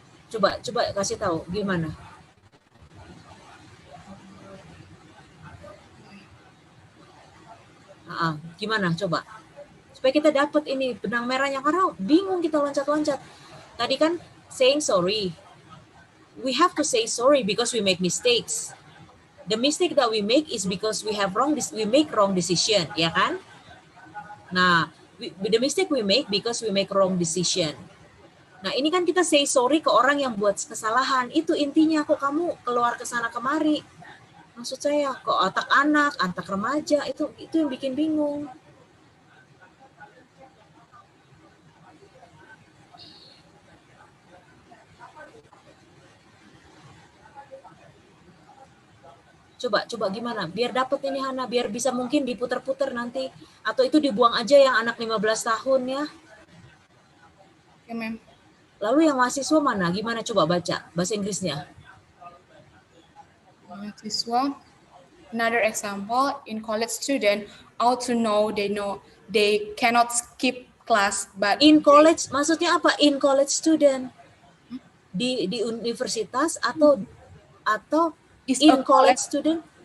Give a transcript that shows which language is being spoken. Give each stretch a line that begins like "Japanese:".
Indonesian: Coba kasih tahu gimana. Gimana coba? Supaya kita dapat ini benang merahnya, karena bingung kita loncat-loncat. Tadi kan
English: saying sorry. We have to say sorry because we make mistakes. The mistake that we make is because we make wrong decision,
Indonesian: ya kan?
English: Nah, the mistake we make because we make wrong decision.
Indonesian: Nah, ini kan kita
English: say sorry
Indonesian: ke orang yang buat kesalahan. Itu intinya, kok kamu keluar ke sana kemari. Maksud saya, kok otak anak, otak remaja, itu yang bikin bingung. Coba gimana? Biar dapat ini Hana, biar bisa mungkin diputer-puter nanti. Atau itu dibuang aja yang anak 15 tahun ya. Ya, ma'am. Lalu yang mahasiswa mana? Gimana coba baca bahasa Inggrisnya?
English: Mahasiswa, another example, in college student ought to know they cannot skip class, but in college
Indonesian: maksudnya apa?
English: In college student
Indonesian: di universitas atau
English: in college student?